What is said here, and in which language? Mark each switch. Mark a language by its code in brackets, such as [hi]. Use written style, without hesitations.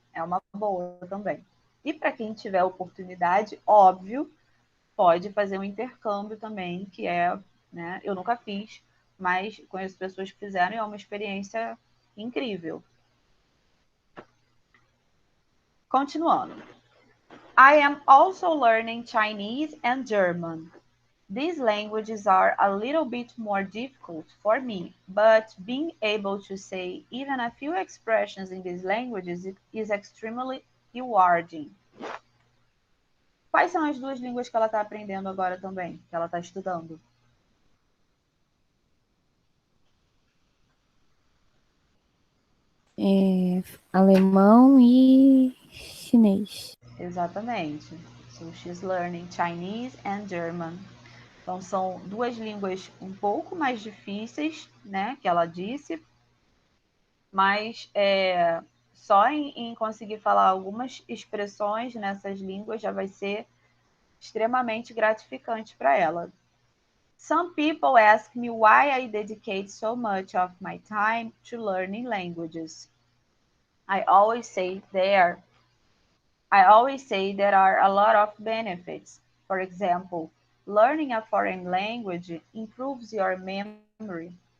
[pt] É uma boa também. E para quem tiver oportunidade, óbvio, pode fazer um intercâmbio também, que né, eu nunca fiz, mas conheço pessoas que fizeram e é uma experiência incrível. Continuando. [en] I am also learning Chinese and German. These languages are a little bit more difficult for me, but being able to say even a few expressions in these languages is extremely rewarding. [pt] Quais são as duas línguas que ela está aprendendo agora também, que ela está estudando? Alemão e chinês. Exatamente. [en] So she's learning Chinese and German. [pt] Então são duas línguas um pouco mais difíceis, né, que ela disse, mas só em conseguir falar algumas expressões nessas línguas já vai ser extremamente gratificante para ela. [en] Some people ask me why I dedicate so much of my time to learning languages. I always say there are a lot of benefits. For example, learning a foreign language improves your memory.